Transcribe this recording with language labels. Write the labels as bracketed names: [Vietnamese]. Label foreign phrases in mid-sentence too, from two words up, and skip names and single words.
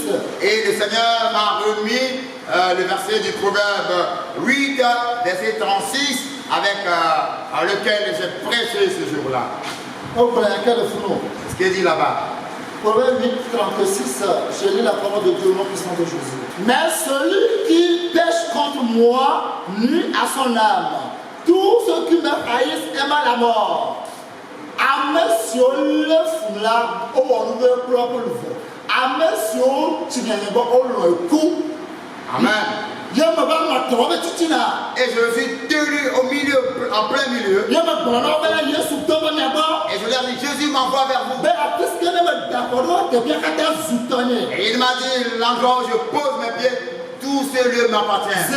[French] Et le Seigneur m'a remis le verset du proverbe 8, verset 36, avec lequel j'ai prêché ce jour-là. Oh, frère, quel fourneau. Ce qu'il dit là-bas. Proverbe 8, 36, je lis la parole de Dieu au nom puissant de Jésus. Mais celui qui pêche contre moi nuit à son âme. Tous ceux qui me haïssent aiment la mort. [Ewe] Amesio le fula o wonu be propre le fo. Amesio tinyanyebo o lo eku. [French] Amen. Et Et je me suis tenu au milieu, en plein milieu. Et je leur ai dit, Jésus m'envoie vers vous. Et il m'a dit, l'endroit où je pose mes pieds, tout ce lieu m'appartient.